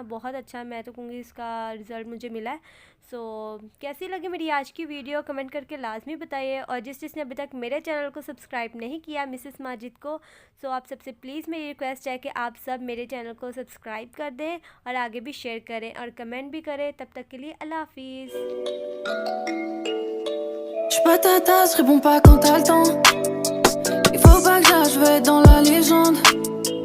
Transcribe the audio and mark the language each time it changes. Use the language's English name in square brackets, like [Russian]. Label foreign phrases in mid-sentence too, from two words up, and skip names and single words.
[Urdu] بہت اچھا، میں تو کہوں گی اس کا رزلٹ مجھے ملا ہے۔ کیسی لگی میری آج کی ویڈیو، کمنٹ کر کے لازمی بتائیے. اور جس نے ابھی تک میرے چینل کو سبسکرائب نہیں کیا، مسز ماجد کو، آپ سب سے پلیز میری ریکویسٹ ہے کہ آپ سب میرے چینل کو سبسکرائب کر دیں اور آگے بھی شیئر کریں اور کمنٹ بھی کریں. تب تک کے لیے اللہ حافظ. [French] J'suis pas ta tasse, réponds pas quand t'as le temps. Il faut pas que j'arrive, je veux être dans la légende.